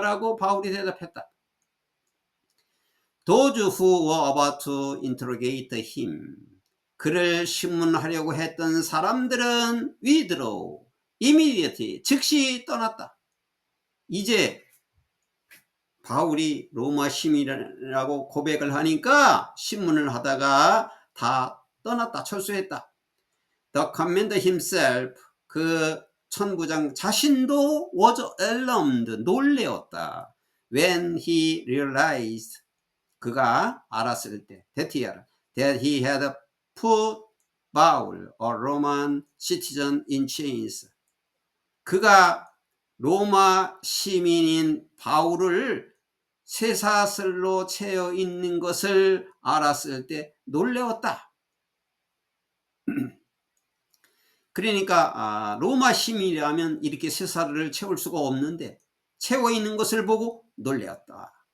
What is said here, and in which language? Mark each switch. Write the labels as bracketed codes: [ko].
[ko] 라고 바울이 대답했다. [en] Those who were about to interrogate him. [ko] 그를 신문하려고 했던 사람들은 [en] withdraw, immediately, [ko] 즉시 떠났다. 이제 바울이 로마 시민이라고 고백을 하니까 신문을 하다가 다 떠났다. 철수했다. [en] The commander himself, [ko] 그 천부장 자신도 [en] was alarmed, [ko] 놀래었다. [en] When he realized, [ko] 그가 알았을 때, [en] that he had put Paul, a Roman citizen, in chains. [ko] 그가 로마 시민인 바울을 쇠사슬로 채워 있는 것을 알았을 때 놀래웠다. 그러니까 로마 시민이라면 이렇게 쇠사슬을 채울 수가 없는데 채워 있는 것을 보고 놀래었다.